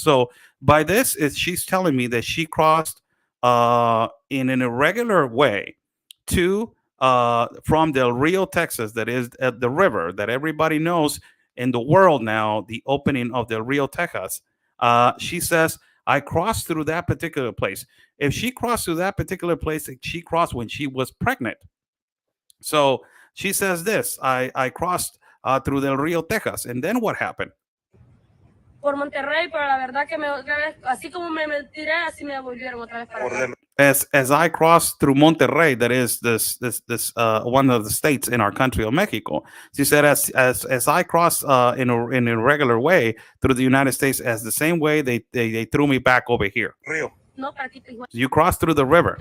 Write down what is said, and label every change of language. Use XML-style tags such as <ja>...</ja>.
<en>So by this, she's telling me that she crossed in an irregular way to from Del Rio, Texas, that is the river that everybody knows in the world now, the opening of Del Rio, Texas. She says, I crossed through that particular place. If she crossed through that particular place, she crossed when she was pregnant. So she says this, I crossed through Del Rio, Texas. And then what happened?</en> <es>Por Monterrey, pero la verdad que otra vez, así como me tiré, así me volvieron otra vez para acá.</es> <en>As I crossed through Monterrey, that is this one of the states in our country of Mexico. She said, as I crossed in a regular way through the United States, as the same way they threw me back over here.</en> <es>Río. No, para aquí, Tijuana.</es> <en>You crossed through the river.</en>